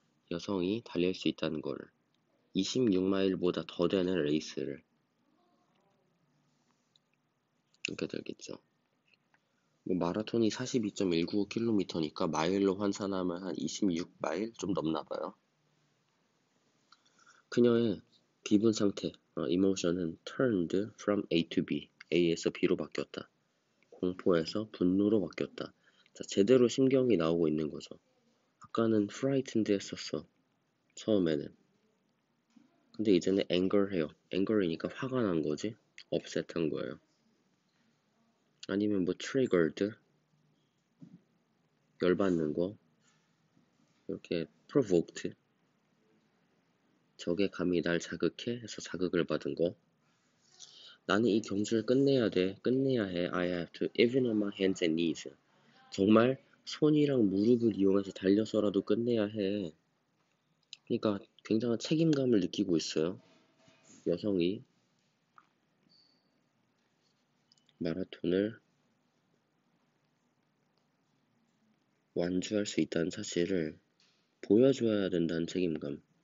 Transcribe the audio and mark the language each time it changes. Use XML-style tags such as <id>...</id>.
<ko>여성이 달릴 수 있다는 거를. 26마일보다 더 되는 레이스를. 이렇게 되겠죠. 뭐 마라톤이 42.195km니까 마일로 환산하면 한 26마일 좀 넘나 봐요. 그녀의 기분 상태, emotion은 turned from A to B, A에서 B로 바뀌었다. 공포에서 분노로 바뀌었다. 자, 제대로 심경이 나오고 있는 거죠. 아까는 frightened 했었어. 처음에는. 근데 이제는 anger 해요. anger이니까 화가 난 거지. upset 한 거예요. 아니면 뭐 triggered, 열받는 거. 이렇게 provoked, 적의 감이 날 자극해 해서 자극을 받은 거. 나는 이 경주를 끝내야 해.</ko> <en>I have to, even on my hands and knees.</en> <ko>정말 손이랑 무릎을 이용해서 달려서라도 끝내야 해. 그러니까 굉장한 책임감을 느끼고 있어요. 여성이 마라톤을 완주할 수 있다는 사실을 보여줘야 된다는 책임감.</ko>